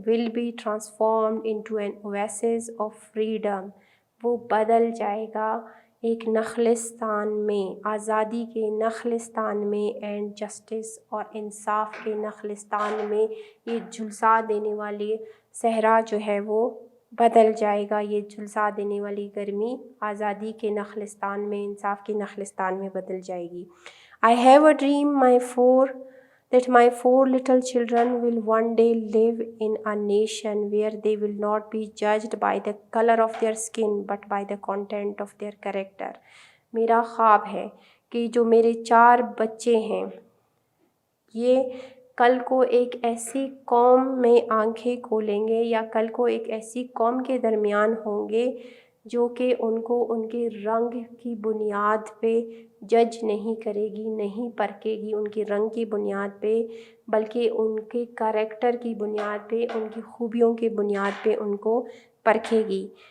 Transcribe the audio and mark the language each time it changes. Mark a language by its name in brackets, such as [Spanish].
[English] will be transformed into an oasis of freedom, [Hindi] वो बदल जाएगा एक नखलिस्तान में, आज़ादी के नखलिस्तान में, [English] and justice [Hindi] और इंसाफ के नखलिस्तान में। ये झुलसा देने वाली सहरा जो है वो बदल जाएगा, ये झुलसा देने वाली गर्मी आज़ादी के नखलिस्तान में, इंसाफ के नखलिस्तान में बदल जाएगी। [English] I have a dream that my 4 little children will one day live in a nation where they will not be judged by the color of their skin but by the content of their character। [Hindi] मेरा ख्वाब है कि जो मेरे 4 बच्चे हैं, ये कल को एक ऐसी कौम में आंखें खोलेंगे, या कल को एक ऐसी कौम के दरमियान होंगे जो कि उनको उनके रंग की बुनियाद पे जज नहीं करेगी, नहीं परखेगी उनके रंग की बुनियाद पे, बल्कि उनके कैरेक्टर की बुनियाद पे, उनकी खूबियों की बुनियाद पे उनको परखेगी।